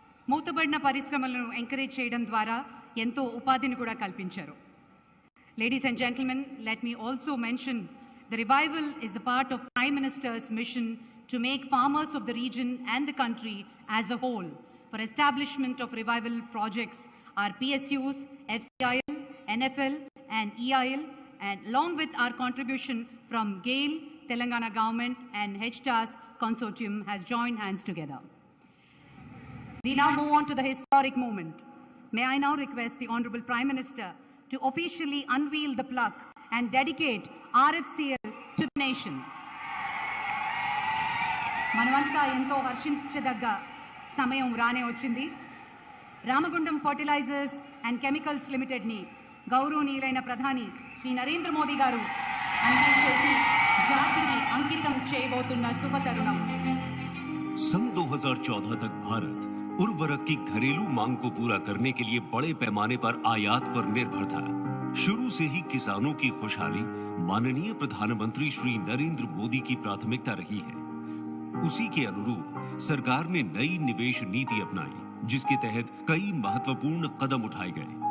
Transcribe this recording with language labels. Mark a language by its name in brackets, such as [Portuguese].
[Telugu] మూతబడిన పరిశ్రమలను ఎంకరేజ్ చేయడం ద్వారా ఎంతో ఉపాధిని కూడా కల్పించారు. [English] Ladies and gentlemen, let me also mention the revival is a part of Prime Minister's mission to make farmers of the region and the country as a whole. For establishment of revival projects are PSUs, FCIL, NFL and EIL, and along with our contribution from GAIL, Telangana government and HTAS consortium has joined hands together. We now move on to the historic moment. May I now request the Honorable Prime Minister to officially unveil the plug and dedicate RFCL to the nation. [Telugu] మనమంతా ఎంతో హర్షించదగ్గ సమయం రానే వచ్చింది. Ramagundam fertilisers and chemicals లిమిటెడ్ని గౌరవనీయులైన ప్రధాని శ్రీ నరేంద్ర మోదీ గారు అందించేసి జాతికి అంకితం చేయబోతున్న శుభతరుణం. [Hindi] सन 2014 तक भारत उर्वरक की घरेलू मांग को पूरा करने के लिए बड़े पैमाने पर आयात पर निर्भर था। शुरू से ही किसानों की खुशहाली माननीय प्रधानमंत्री श्री नरेंद्र मोदी की प्राथमिकता रही है। उसी के अनुरूप सरकार ने नई निवेश नीति अपनाई, जिसके तहत कई महत्वपूर्ण कदम उठाए गए।